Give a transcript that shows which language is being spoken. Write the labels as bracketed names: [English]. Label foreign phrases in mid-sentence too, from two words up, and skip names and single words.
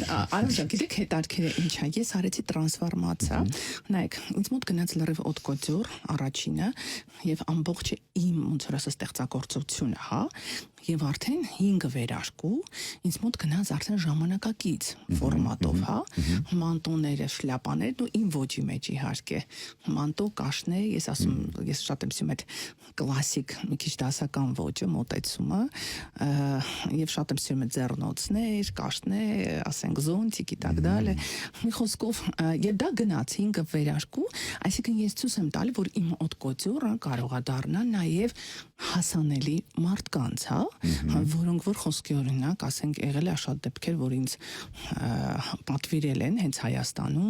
[Armenian] Արամ ջան, գիտեք հետաքրքիր է ինչ է, ես արեցի տրանսֆորմացիա, նայեք, ինձ մոտ գնաց լրիվ օտկոտյուր առաջինը եւ ամբողջը իմ ոնց որ ասած ստեղծագործությունը, հա, եւ արդեն 5 վերարկու ինձ մոտ գնաց արդեն ժամանակակից ֆորմատով, հա, մանտոները, շլյապաները ու իմ ոճի մեջ իհարկե, մանտո, կաշնե, ես ասում, ես շատ եմ սիրում այդ կլասիկ մի քիչ դասական ոճը, մոտեցումը, եւ շատ եմ սիրում այդ ձեռնոցներ, կաշնե, ասենք զոնտիկ [Russian] и так далее։ [Armenian] Մի խոսքով, եւ դա գնաց 5 վերարկու, այսինքն ես ցույց եմ տալի, որ իմ օտկոտյուրը կարող է դառնալ նաեւ հասանելի մարդկանց, հա, որոնք որ խոսքի օրինակ, ասենք, եղել է շատ դեպքեր, որ ինձ պատվիրել են հենց Հայաստանում,